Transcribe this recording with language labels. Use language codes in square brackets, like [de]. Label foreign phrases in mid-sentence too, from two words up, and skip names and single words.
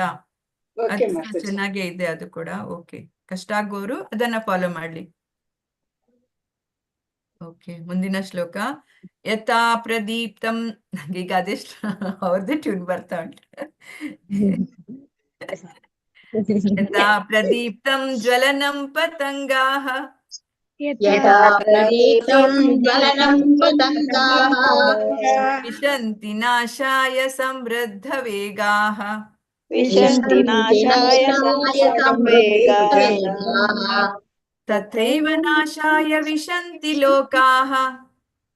[kn] ಅದು ಚೆನ್ನಾಗೇ ಇದೆ ಅದು ಕೂಡ. ಓಕೆ, ಕಷ್ಟ ಆಗುವವರು ಅದನ್ನ ಫಾಲೋ ಮಾಡ್ಲಿ. ಓಕೆ, ಮುಂದಿನ ಶ್ಲೋಕ. [sa] ಯಥಾ ಪ್ರದೀಪ್ತಂ. [kn] ಈಗ ಅದೆಷ್ಟು ಅವ್ರದ್ದೇ ಟ್ಯೂನ್ ಬರ್ತಾ ಉಂಟು. [sa] ಯಥಾ ಪ್ರದೀಪ್ತಂ ಜ್ವಲನಂ ಪತಂಗಾಃ ವಿಶಂತಿ ನಾಶಾಯ ಸಮೃದ್ಧ ವೇಗಾಃ ತಥೈವ ನಾಶಾಯ ವಿಶಂತಿ ಲೋಕಾಃ